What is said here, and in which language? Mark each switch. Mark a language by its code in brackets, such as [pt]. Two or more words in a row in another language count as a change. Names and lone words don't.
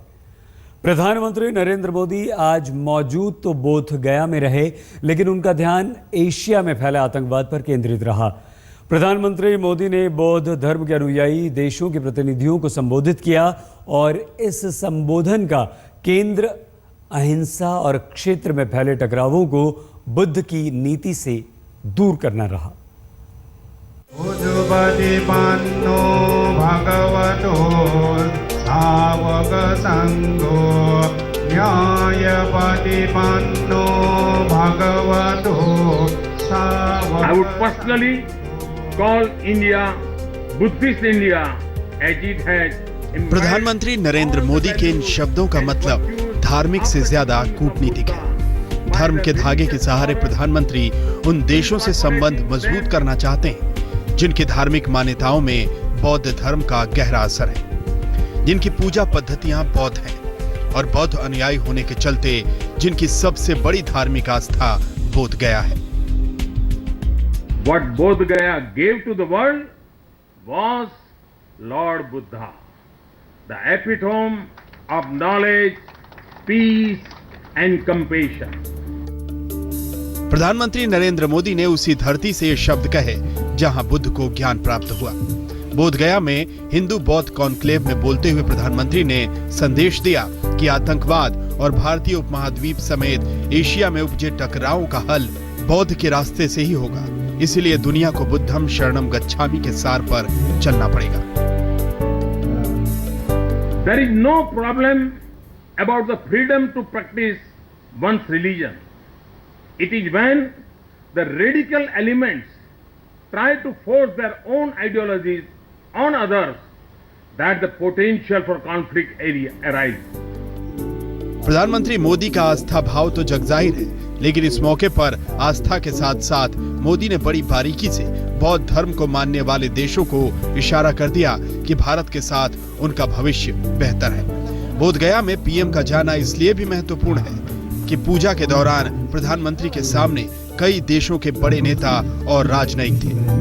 [hi] प्रधानमंत्री नरेंद्र मोदी आज मौजूद तो बोध गया में रहे, लेकिन उनका ध्यान एशिया में फैले आतंकवाद पर केंद्रित रहा। प्रधानमंत्री मोदी ने बौद्ध धर्म के अनुयायी देशों के प्रतिनिधियों को संबोधित किया और इस संबोधन का केंद्र अहिंसा और क्षेत्र में फैले टकरावों को बुद्ध की नीति से दूर करना रहा। [pi] उजुपतिपन्नो भगवतो सावक संघो न्यायपतिपन्नो भगवतो सावक। [en] I would personally call India Buddhist India as it has. [hi] प्रधानमंत्री नरेंद्र मोदी के इन शब्दों का मतलब धार्मिक से ज्यादा कूटनीतिक है। धर्म के धागे के सहारे प्रधानमंत्री उन देशों से संबंध मजबूत करना चाहते हैं जिनकी धार्मिक मान्यताओं में बौद्ध धर्म का गहरा असर है, जिनकी पूजा पद्धतियां बौद्ध हैं और बौद्ध अनुयायी होने के चलते जिनकी सबसे बड़ी धार्मिक आस्था बोध गया है। [en] What Bodh Gaya gave to the world was Lord Buddha, the epitome of knowledge, peace and compassion. [hi] प्रधानमंत्री नरेंद्र मोदी ने उसी धरती से ये शब्द कहे जहां बुद्ध को ज्ञान प्राप्त हुआ। बोध गया में हिंदू बौद्ध कॉन्क्लेव में बोलते हुए प्रधानमंत्री ने संदेश दिया कि आतंकवाद और भारतीय उपमहाद्वीप समेत एशिया में उपजे टकरावों का हल बौद्ध के रास्ते से ही होगा। इसलिए दुनिया को [pi] बुद्धम शरणम गच्छामि [hi] के सार पर चलना पड़ेगा। [en] There is no problem about the freedom to practice one's religion. It is when the radical elements try to force their own ideologies on others that the potential for conflict arises. [hi] प्रधानमंत्री मोदी का आस्था भाव तो जगजाहिर है, लेकिन इस मौके पर आस्था के साथ साथ मोदी ने बड़ी बारीकी से बौद्ध धर्म को मानने वाले देशों को इशारा कर दिया कि भारत के साथ उनका भविष्य बेहतर है। बोध गया में पीएम का जाना इसलिए भी महत्वपूर्ण है कि पूजा के दौरान प्रधानमंत्री के सामने कई देशों के बड़े नेता और राजनयिक थे।